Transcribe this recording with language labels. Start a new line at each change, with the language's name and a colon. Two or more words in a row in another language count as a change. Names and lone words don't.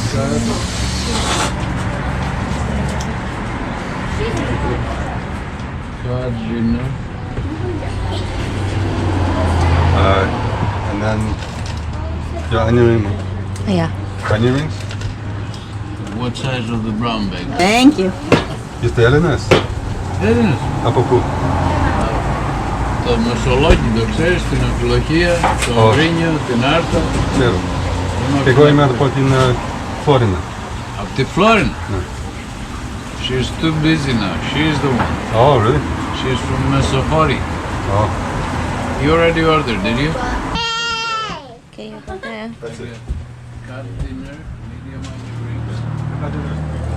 English: Cod dinner. And then your onion ring. Yeah. Onion rings? What size of the brown bag? Thank you.
Greek: Είστε Έλληνες? Έλληνες. Από πού? Το Μεσολόγγι το ξέρεις, την Αμφιλοχία, το Αγρίνιο, την Άρτα. Ξέρω. Εγώ είμαι από την Φλόρινα. Από τη Φλόρινα. Ναι.
English: She's too busy now. She's the one. Oh, really? She's from Mesohori. Oh. You already ordered, did you? Okay, you go there. That's it. Cod dinner, medium onion rings.